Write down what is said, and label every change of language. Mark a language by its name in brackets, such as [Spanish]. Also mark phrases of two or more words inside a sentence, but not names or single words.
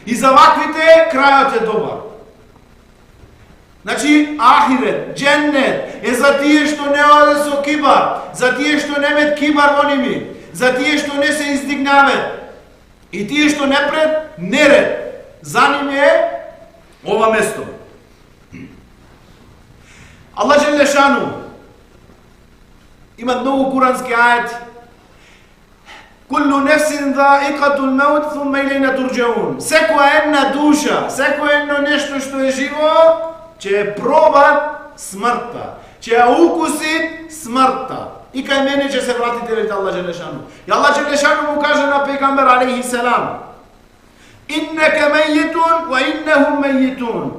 [Macedonian] И за ваквите крајот е добар. Значи, ахирет, дженнет е за тие што не оде со кибар, за тие што немет кибар во ними, за тие што не се издигнавет и тие што не пред неред. За ними е ова место. Аллах [Arabic] جل شأنه [Macedonian] има многу курански ајати. [Arabic] كل نفس ذائقة الموت ثم إلينا ترجعون. [Macedonian] Секоја една душа, секоја едно нешто што е живо, ќе проба смртта, ќе ја укуси смртта. И кај мене ќе се вратите, вели Аллах [Arabic] جل شأنه. [Macedonian] И Аллах [Arabic] جل شأنه [Macedonian] му каже на пегамбер [Arabic] عليه السلام: إنك ميت وإنهم ميتون.